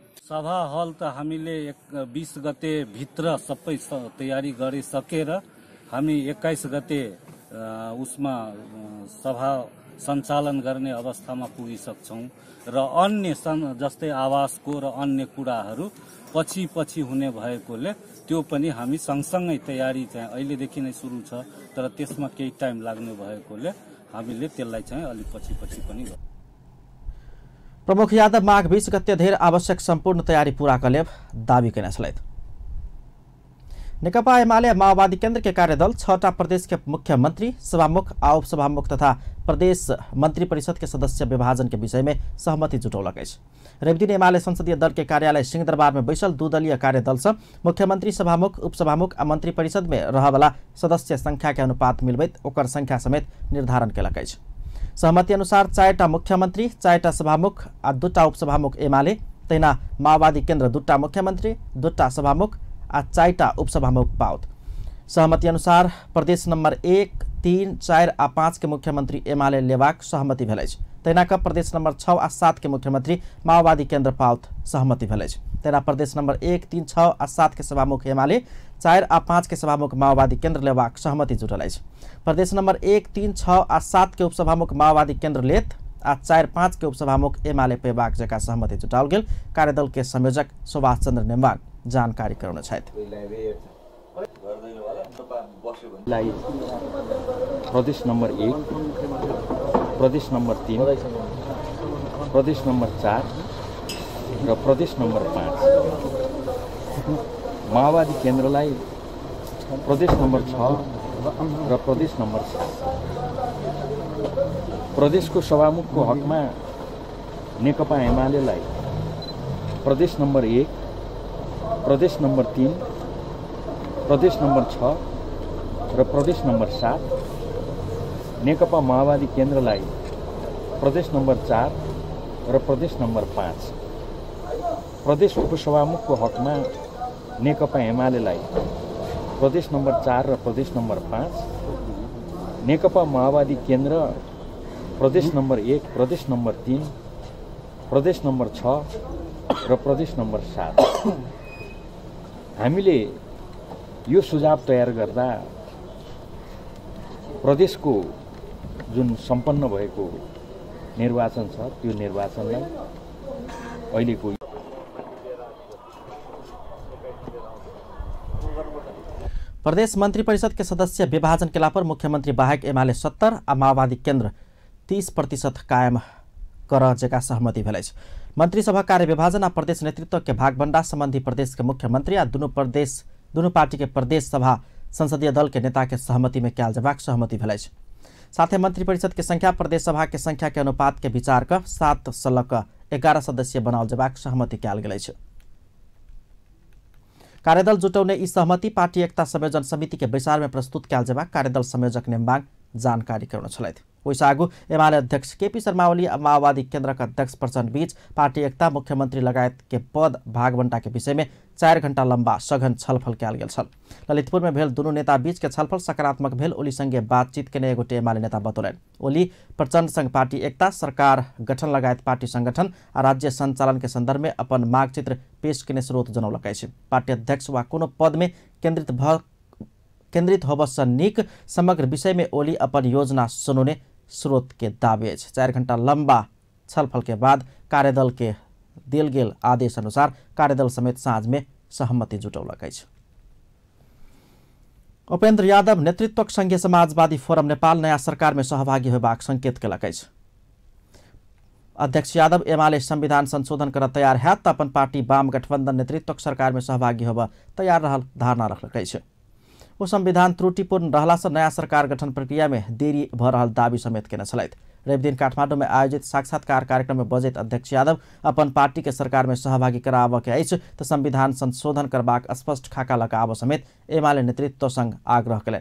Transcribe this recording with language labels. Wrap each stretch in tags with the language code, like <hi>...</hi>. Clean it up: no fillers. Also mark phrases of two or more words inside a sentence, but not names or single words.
<ne>सभा हल त हामीले 20 गते भित्र सबै तयारी गरिसकेर हामी 21 गते उसमा सभा सञ्चालन गर्ने अवस्थामा पुगिसक्छौँ र अन्य जस्तै आवासको र अन्य कुराहरू पछि हुने भएकोले त्यो पनि हामी सँगसँगै तयारी चाहिँ अहिलेदेखि नै सुरु छ, तर त्यसमा केही टाइम लाग्ने भएकोले हामीले त्यसलाई चाहिँ अलि पछि पनि गर्छौँ।</ne> <mai>प्रमुख यादव माघ 20 गते धेर आवश्यक संपूर्ण तैयारी पूरा कलेब दावी केने छलैथ। नेकपा एमाले माओवादी केंद्र के कार्यदल 6टा प्रदेश के मुख्यमंत्री, सभामुख आ उपसभामुख तथा प्रदेश मंत्री परिषद के सदस्य विभाजन के विषय में सहमति जुटौलक अछि। रवि दिन एमाले संसदीय दल के कार्यालय सिंहदरबार में बैसल 2 दलीय कार्यदल से मुख्यमंत्री, सभामुख, उपसभामुख आ मंत्री परिषद में रहवाला सदस्य संख्या के अनुपात मिलबैत ओकर संख्या समेत निर्धारण केलक अछि। सहमति अनुसार 4टा मुख्यमन्त्री, 4टा सभामुख आ 2टा उपसभामुख एमाले, तैना माओवादी केन्द्र 2टा मुख्यमन्त्री, 2टा सभामुख आ 4टा उपसभामुख पाओत। सहमति अनुसार प्रदेश नंबर 1, 3, 4 आ 5 के मुख्यमंत्री एमाले लेवाक सहमति भेलै। तैनाका प्रदेश नंबर 6 आ 7 के मुख्यमंत्री माओवादी केन्द्र पाओत सहमति भेलै। तैना प्रदेश नंबर 1, 3, 6 आ 7 के सभामुख एमाले, 4 आ 5 के सभामुख माओवादी केन्द्र लेवाक सहमति जुटल अछि। प्रदेश नंबर 1, 3, 6 आ 7 के उपसभामुख माओवादी केन्द्र लेत आ 4, 5 के उपसभामुख एमाले पेबाक जका सहमति जुटाओल गेल। कार्यदल के संयोजक सुभाष चन्द्र नेम्बाङ जानकारी कराउन छथि।</mai> <ne>प्रदेश नंबर 1, प्रदेश नंबर 3, प्रदेश नंबर 4 र प्रदेश नंबर 5 माओवादी केन्द्रलाई प्रदेश नंबर 6 र प्रदेश नंबर 7 प्रदेशको सभामुखको हकमा नेकपा एमालेलाई प्रदेश नंबर 1, प्रदेश नंबर 3, प्रदेश नंबर 6 र प्रदेश नंबर 7 नेकपा माओवादी केन्द्रलाई प्रदेश नंबर 4 र प्रदेश नंबर 5 प्रदेश उपसभामुखको हकमा नेकपा एमालेलाई प्रदेश नंबर 4 र प्रदेश नंबर 5 नेकपा माओवादी केन्द्र प्रदेश नंबर 1, प्रदेश नंबर 3, प्रदेश नंबर 6 र प्रदेश नंबर 7 हामीले यो सुझाव तयार गर्दा प्रदेशको जुन सम्पन्न भएको निर्वाचन छ त्यो निर्वाचनलाई अहिलेको</ne> <mai>प्रदेश मंत्री परिषद के सदस्य विभाजन केला पर मुख्यमंत्री बाहेक एमाले 70 आ माओवादी केन्द्र 30% कायम कर जेका सहमति भेलै। मंत्री सभा कार्य विभाजन आ प्रदेश नेतृत्व के भागभण्डा संबंधी प्रदेश के मुख्यमंत्री आ दुनू पार्टी के प्रदेश सभा संसदीय दल के नेता के सहमति में कयल जबाक सहमति भेलै। साथ ही मंत्री परिषद के संख्या प्रदेश सभा के संख्या के अनुपात के विचार कर 7 सलक 11 सदस्य बनाओल जबाक सहमति कयल गेलै। कार्यदल जुटौने ई सहमति पार्टी एकता संयोजन समिति के बैसार में प्रस्तुत कयल जबाक कार्यदल संयोजक नेम्बाङ जानकारी कराउन छलथि। ओइस आगू एमाले अध्यक्ष केपी शर्मा ओली आ माओवादी केन्द्रका अध्यक्ष प्रचण्ड बीच पार्टी एकता मुख्यमंत्री लगायत के पद भागबंटा के विषय में 4 घण्टा लंबा सघन छलफल कयल गेल छल। ललितपुर में भेल दुनू नेता बीच के छलफल सकारात्मक भेल। ओली संगे बातचीत केने एगोटे एमाले नेता बतौलनि। ओली प्रचण्ड संग पार्टी एकता, सरकार गठन लगायत पार्टी संगठन आ राज्य संचालन के संदर्भ में अपन माग चित्र पेश केने स्रोत जनौलकै अछि। पार्टी अध्यक्ष वा कोनो पद में केन्द्रित होबस नीक समग्र विषय में ओली अपन योजना सुनौने स्रोत के दावे अछि। 4 घण्टा लंबा छलफल के बाद कार्यदल के देल गेल आदेश अनुसार कार्यदल समेत साँझ में सहमति जुटौलक अछि। उपेन्द्र यादव नेतृत्वक संघीय समाजवादी फोरम नेपाल नयाँ सरकार में सहभागी होबाक संकेत केलक अछि। अध्यक्ष यादव एमाले संविधान संशोधन कर तैयार हैत त अपन पार्टी वाम गठबन्धन नेतृत्वक सरकार में सहभागी होब तैयार रहल धारणा रखलक अछि। वो संविधान त्रुटिपूर्ण रहला से नया सरकार गठन प्रक्रिया में देरी भ रहल दावी समेत केने छलथि। रवि दिन काठमाडौँ में आयोजित साक्षात्कार कार्यक्रम में बजैत अध्यक्ष यादव अपन पार्टी के सरकार में सहभागी कराबऽ के अछि त संविधान संशोधन करबाक स्पष्ट खाका लगाबऽ समेत एमाले नेतृत्व संग आग्रह कयलनि।</mai>